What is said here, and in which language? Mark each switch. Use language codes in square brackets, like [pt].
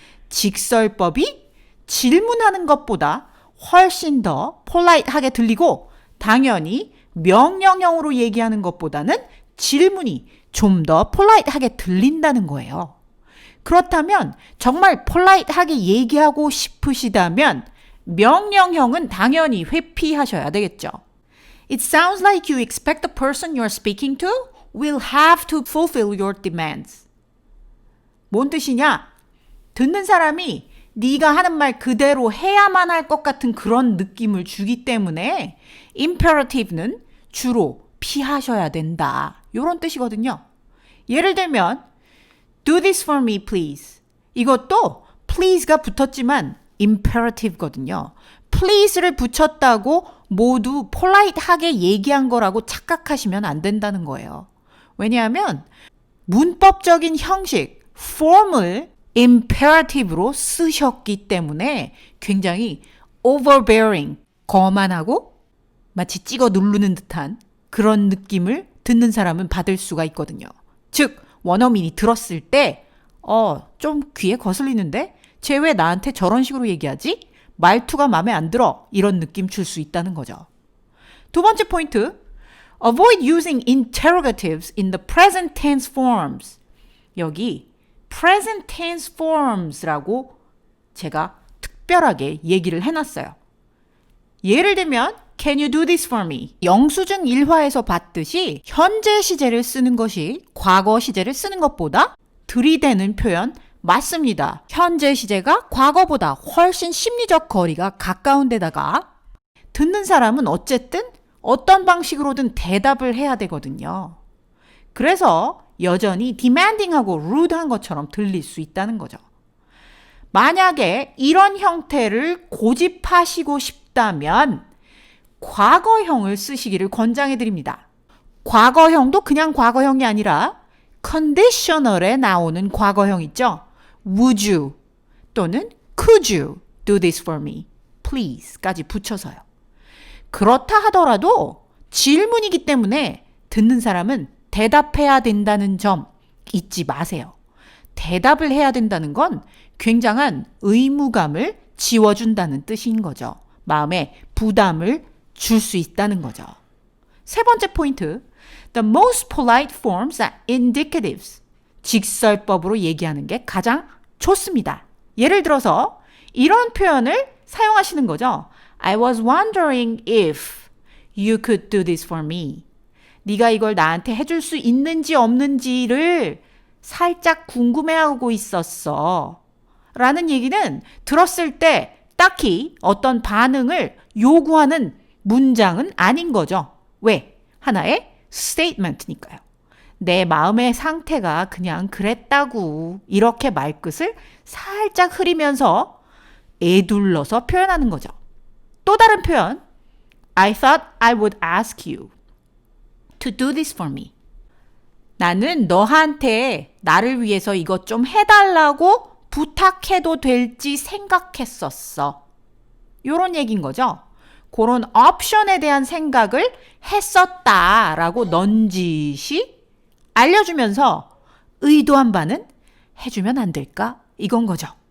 [ko] 직설법이 질문하는 것보다 훨씬 더 polite하게 들리고 당연히 명령형으로 얘기하는 것보다는 질문이 좀 더 polite하게 들린다는 거예요. 그렇다면 정말 polite하게 얘기하고 싶으시다면 명령형은 당연히 회피하셔야 되겠죠. [en] It sounds like you expect the person you're speaking to will have to fulfill your demands. [ko] 뭔 뜻이냐? 듣는 사람이 네가 하는 말 그대로 해야만 할 것 같은 그런 느낌을 주기 때문에 imperative는 주로 피하셔야 된다. 이런 뜻이거든요. 예를 들면 [en] Do this for me, please. [ko] 이것도 please가 붙었지만 imperative거든요. please를 붙였다고 모두 polite하게 얘기한 거라고 착각하시면 안 된다는 거예요. 왜냐하면 문법적인 형식, form을 imperative로 쓰셨기 때문에 굉장히 overbearing, 거만하고 마치 찍어 누르는 듯한 그런 느낌을 듣는 사람은 받을 수가 있거든요. 즉, 원어민이 들었을 때 좀 귀에 거슬리는데? 쟤 왜 나한테 저런 식으로 얘기하지? 말투가 마음에 안 들어. 이런 느낌 줄 수 있다는 거죠. 두 번째 포인트. [en] Avoid using interrogatives in the present tense forms. [ko] 여기 present tense forms라고 제가 특별하게 얘기를 해놨어요. 예를 들면 [en] Can you do this for me? [ko] 영수증 1화에서 봤듯이 현재 시제를 쓰는 것이 과거 시제를 쓰는 것보다 들이대는 표현 맞습니다. 현재 시제가 과거보다 훨씬 심리적 거리가 가까운 데다가 듣는 사람은 어쨌든 어떤 방식으로든 대답을 해야 되거든요. 그래서 여전히 demanding하고 rude한 것처럼 들릴 수 있다는 거죠. 만약에 이런 형태를 고집하시고 싶다면 과거형을 쓰시기를 권장해 드립니다. 과거형도 그냥 과거형이 아니라 conditional에 나오는 과거형 있죠? [en] Would you [ko] 또는 [en] Could you do this for me? [ko] Please까지 붙여서요. 그렇다 하더라도 질문이기 때문에 듣는 사람은 대답해야 된다는 점 잊지 마세요. 대답을 해야 된다는 건 굉장한 의무감을 지워준다는 뜻인 거죠. 마음에 부담을 줄 수 있다는 거죠. 세 번째 포인트. [en] The most polite forms are indicatives. [ko] 직설법으로 얘기하는 게 가장 좋습니다. 예를 들어서 이런 표현을 사용하시는 거죠. [en] I was wondering if you could do this for me. [ko] 네가 이걸 나한테 해줄 수 있는지 없는지를 살짝 궁금해하고 있었어. 라는 얘기는 들었을 때 딱히 어떤 반응을 요구하는 문장은 아닌 거죠. 왜? 하나의 statement니까요. 내 마음의 상태가 그냥 그랬다고 이렇게 말끝을 살짝 흐리면서 에둘러서 표현하는 거죠. 또 다른 표현. [en] I thought I would ask you to do this for me. [ko] 나는 너한테 나를 위해서 이것 좀 해달라고 부탁해도 될지 생각했었어. 요런 얘기인 거죠. 그런 옵션에 대한 생각을 했었다라고 넌지시 알려주면서 의도한 바는 해주면 안 될까? 이건 거죠.